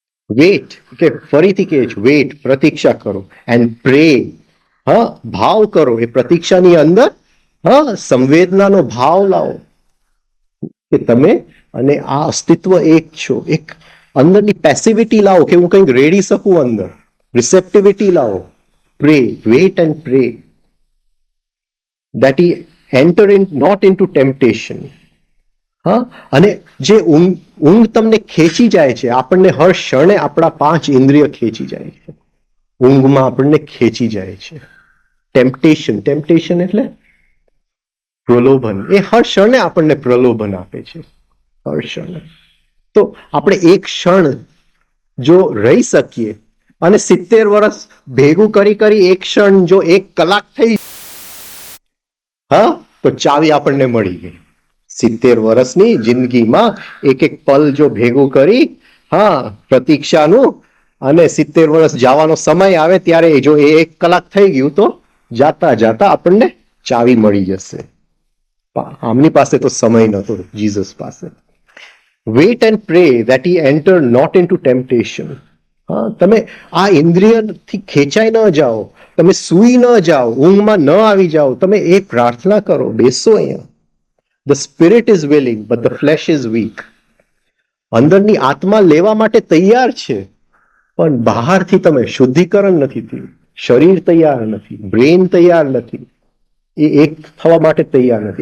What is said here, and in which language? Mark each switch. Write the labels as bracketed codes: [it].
[gu] Weight, કે ફરીથી કહે છે વેઇટ, પ્રતીક્ષા કરો. [en] and pray, [gu] હા, ભાવ કરો. એ પ્રતીક્ષાની અંદર, હા, સંવેદનાનો ભાવ લાવો કે તમે અને આ અસ્તિત્વ એક છો. એક અંદરની પેસિવિટી લાવો કે હું કંઈક રેડી શકું, અંદર રિસેપ્ટિવિટી લાવો. [en] Pray, wait and pray that he enter in not into temptation. [gu] હા, અને જે ઊંઘ તમને ખેંચી જાય છે, આપણને હર ક્ષણે આપણા 5 ઇન્દ્રિય ખેંચી જાય છે, ઊંઘમાં આપણને ખેંચી જાય છે. ટેમ્પટેશન એટલે પ્રલોભન. એ હર ક્ષણે આપણને પ્રલોભન આપે છે, હર ક્ષણે. તો આપણે એક ક્ષણ જો રહી શકીએ અને 70 વર્ષ ભેગું કરી એક ક્ષણ જો 1 કલાક થઈ, હા, તો ચાવી આપણને મળી ગઈ. 70 વર્ષની જિંદગીમાં એક પલ જો ભેગું કરી, હા, પ્રતીક્ષાનું, અને 70 વર્ષ જવાનો સમય આવે ત્યારે જો 1 કલાક થઈ ગયું તો જાતા જાતા આપણને ચાવી મળી જશે. આમની પાસે તો સમય નહોતો, જીસસ પાસે. [en] Wait and pray that he enter not into temptation. [gu] હા, તમે આ ઇન્દ્રિયથી ખેંચાઈ ન જાઓ, તમે સૂઈ ન જાઓ, ઊંઘમાં ન આવી જાઓ, તમે એ પ્રાર્થના કરો, બેસો અહીંયા. [en] The spirit is willing but the flesh is weak. [gu] અંદરની આત્મા લેવા માટે તૈયાર છે, પણ બહારથી તમે શુદ્ધિકરણ નથી થયું, શરીર તૈયાર નથી, બ્રેન તૈયાર નથી, એ એક થવા માટે તૈયાર નથી.